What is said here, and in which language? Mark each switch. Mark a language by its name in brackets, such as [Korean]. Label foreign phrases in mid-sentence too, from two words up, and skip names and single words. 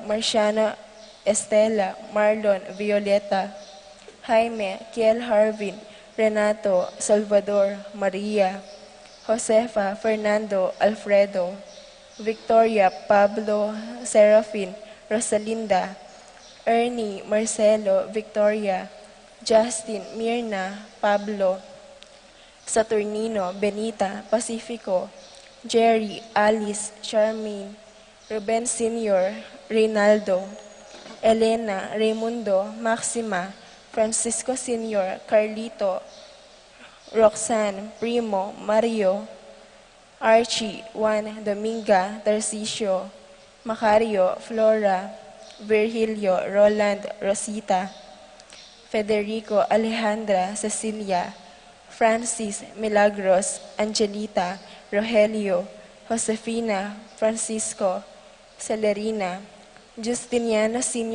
[Filipino] Marciano Estela, Marlon Violeta, Jaime Kiel Harvin, Renato Salvador Maria, Josefa Fernando Alfredo, Victoria Pablo Serafin Rosalinda, Ernie Marcelo Victoria, Justin Mirna Pablo, Saturnino Benita Pacifico, Jerry Alice Charmaine, Ruben Senior Reynaldo, Elena Raimundo Maxima, Francisco Senior Carlito, Roxanne Primo Mario, Archie Juan Dominga Tarcisio, Macario Flora, Virgilio Roland Rosita, Federico Alejandra Cecilia, Francis Milagros Angelita Rogelio, Josefina Francisco Celerina, Justiniano Sr.